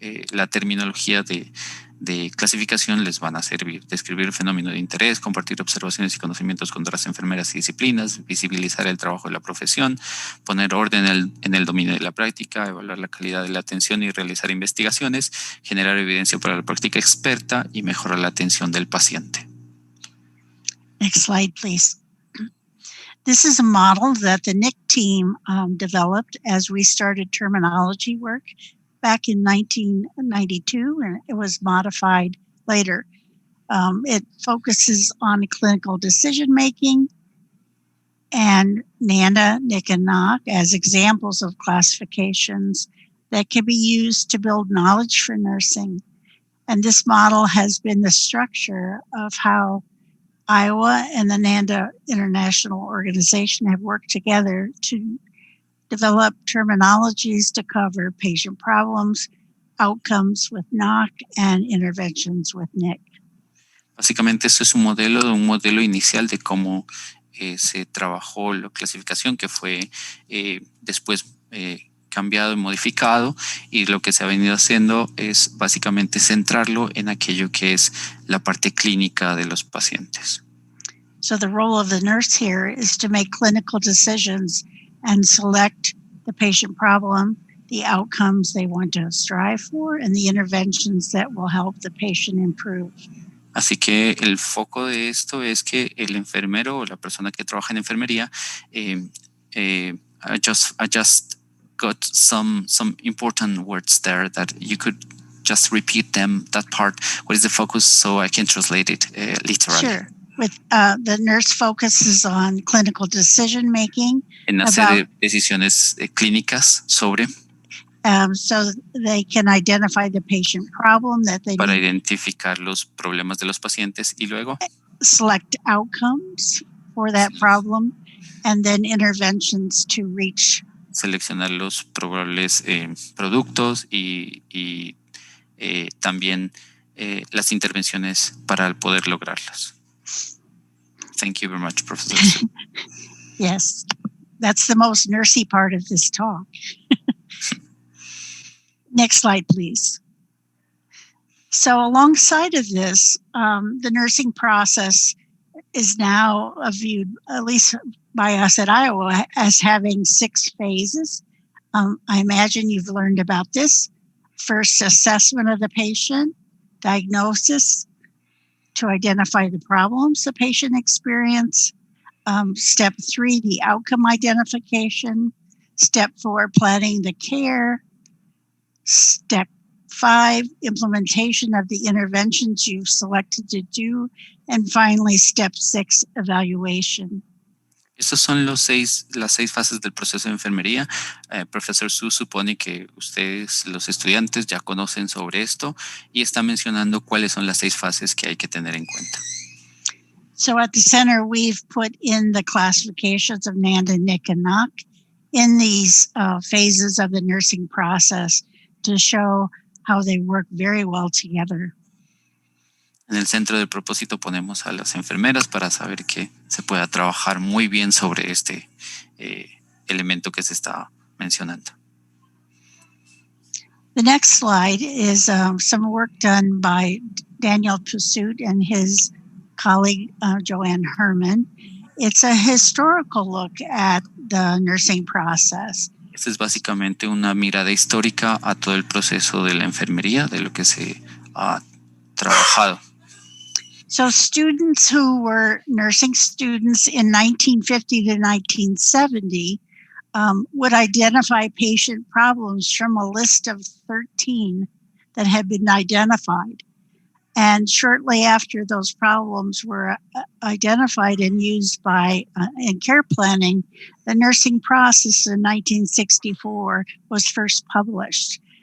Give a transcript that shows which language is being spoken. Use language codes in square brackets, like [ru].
[es] la terminología de clasificación les van a servir: describir el fenómeno de interés, compartir observaciones y conocimientos con otras enfermeras y disciplinas, visibilizar el trabajo de la profesión, poner orden en el dominio de la práctica, evaluar la calidad de la atención y realizar investigaciones, generar evidencia para la práctica experta y mejorar la atención del paciente. [en] Next slide, please. This is a model that the NIC team developed as we started terminology work back in 1992, and it was modified later. It focuses on clinical decision-making and NANDA, NIC, and NOC as examples of classifications that can be used to build knowledge for nursing. And this model has been the structure of how Iowa and the NANDA International Organization have worked together to develop terminologies to cover patient problems, outcomes with NOC, and interventions with NIC. [es] Básicamente, esto es un modelo inicial de cómo se trabajó la clasificación, que fue después cambiado y modificado, y lo que se ha venido haciendo es básicamente centrarlo en aquello que es la parte clínica de los pacientes. [en] So the role of the nurse here is to make clinical decisions and select the patient problem, the outcomes they want to strive for, and the interventions that will help the patient improve. [es] Así que el foco de esto es que el enfermero o la persona que trabaja en enfermería [en] I just got some important words there that you could just repeat them, that part. What is the focus, so I can translate it literally? Sure. With the nurse focuses on clinical decision making. [es] En hacer decisiones clínicas sobre. [en] So they can identify the patient problem that they [es] para [en] need. [es] Identificar los problemas de los pacientes y luego [en] select outcomes for that problem, and then interventions to reach. [es] Seleccionar los probables productos y también las intervenciones para poder lograrlas. [en] Thank you very much, Professor. Yes, that's the most nursey part of this talk. Next slide, please. So alongside of this, the nursing process is now viewed, at least by us at Iowa, as having 6 phases. I imagine you've learned about this. First, assessment of the patient, diagnosis to identify the problems the patient experience. Step 3, the outcome identification. Step 4, planning the care. Step 5, implementation of the interventions you've selected to do. And finally, step 6, evaluation. [es] Estas son las 6 fases del proceso de enfermería. Profesor Su supone que ustedes, los estudiantes, ya conocen sobre esto y está mencionando cuáles son las 6 fases que hay que tener en cuenta. [en] So at the center, we've put in the classifications of NANDA, NIC, and NOC in these phases of the nursing process to show how they work very well together. [es] En el centro del propósito ponemos a las enfermeras para saber que se pueda trabajar muy bien sobre este elemento que se está mencionando. [en] The next slide is some work done by Daniel Pursuit and his colleague Joanne Herman. It's a historical look at the nursing process. [es] Esta es básicamente una mirada histórica a todo el proceso de la enfermería, de lo que se ha trabajado. [en] So students who were nursing students in 1950 to 1970 would identify patient problems from a list of 13 that had been identified. And shortly after those problems were identified and used in care planning, the nursing process in 1964 was first published.